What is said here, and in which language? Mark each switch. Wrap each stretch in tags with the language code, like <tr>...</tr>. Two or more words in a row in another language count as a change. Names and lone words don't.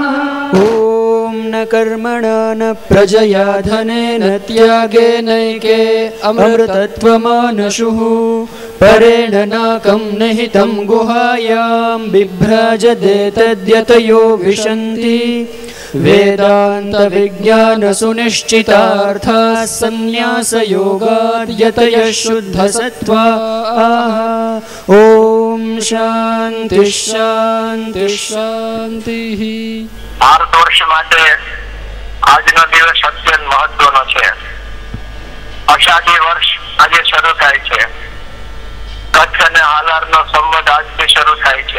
<sa>ॐ न कर्मणा न प्रजया धनेन त्यागेनैके अमृतत्वमानशुः परेण नाकं निहितं गुहायां बिभ्राजते तद्यतयो विशन्ति वेदान्तविज्ञानसुनिश्चितार्थाः सन्न्यासयोगाद्यतयः शुद्धसत्त्वाः। ॐ શાંતિ શાંતિ શાંતિ।</sa> <gu>ભારતવર્ષ માટે આજનો દિવસ અત્યંત મહત્વનો છે। અષાઢી વર્ષ આજે શરૂ થાય છે। કચ્છ અને હાલારનો સંવત આજથી શરૂ થાય છે।</gu>